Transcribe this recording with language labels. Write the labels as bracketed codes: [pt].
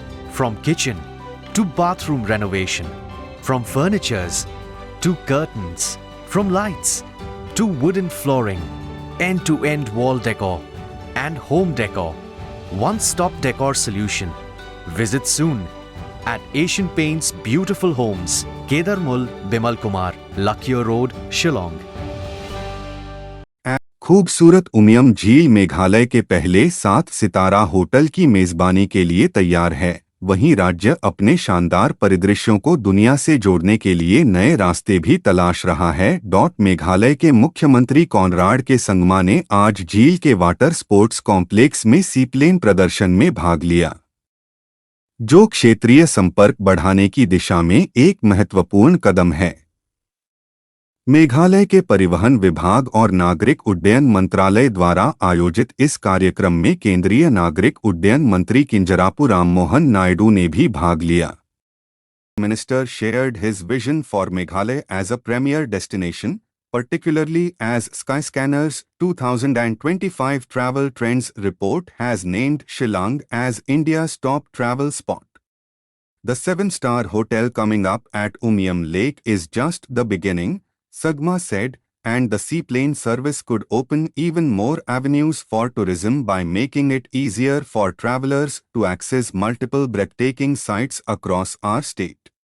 [en] From kitchen to bathroom renovation, from furnitures to curtains, from lights to wooden flooring, end-to-end wall decor and home decor. One-stop decor solution. Visit soon at Asian Paints Beautiful Homes, Kedarmul, Bimal Kumar, Lakia Road, Shillong. [hi] खूबसूरत उमियम झील मेघालय के पहले 7 सितारा hotel की मेजबानी के लिए तैयार है। वहीं राज्य अपने शानदार परिदृश्यों को दुनिया से जोड़ने के लिए नए रास्ते भी तलाश रहा है। मेघालय के मुख्यमंत्री कॉनराड के संगमा ने आज झील के वाटर स्पोर्ट्स कॉम्प्लेक्स में सीप्लेन प्रदर्शन में भाग लिया, जो क्षेत्रीय संपर्क बढ़ाने की दिशा में एक महत्वपूर्ण कदम है। मेघालय के परिवहन विभाग और नागरिक उड्डयन मंत्रालय द्वारा आयोजित इस कार्यक्रम में केंद्रीय नागरिक उड्डयन मंत्री किंजरापु राममोहन नायडू ने भी भाग लिया। [en] Minister shared his vision for Meghalaya as a premier destination, particularly as Skyscanner's 2025 Travel Trends report has named Shillong as India's top travel spot. The 7-star hotel coming up at Umiam Lake is just the beginning, Sagma said, and the seaplane service could open even more avenues for tourism by making it easier for travelers to access multiple breathtaking sites across our state.